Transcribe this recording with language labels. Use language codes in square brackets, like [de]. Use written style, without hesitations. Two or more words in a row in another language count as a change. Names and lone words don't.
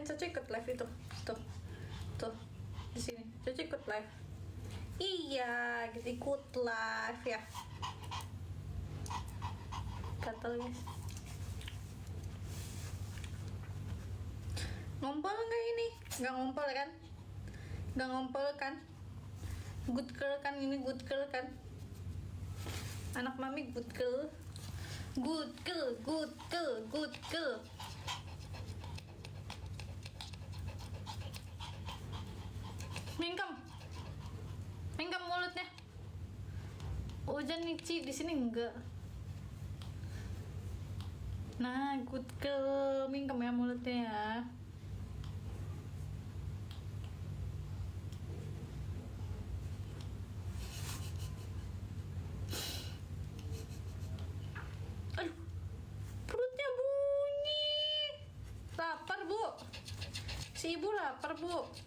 [id] Coco ikut live itu. Tuh di sini. Coco ikut live. Iya, gitu ikut live ya. Gatel guys. Ngompol nggak ini? Nggak ngompol kan? Nggak ngompol kan? [en] Good girl [id] kan ini, [en] good girl kan? [id] Anak mami [en] good girl. Good girl, good girl, good girl. [id] Mingkem mulutnya. Hujan nih Ci, di sini enggak. Nah, [en] good girl, [id] mingkem ya mulutnya ya. Aduh, perutnya bunyi. Lapar bu. Si ibu lapar bu.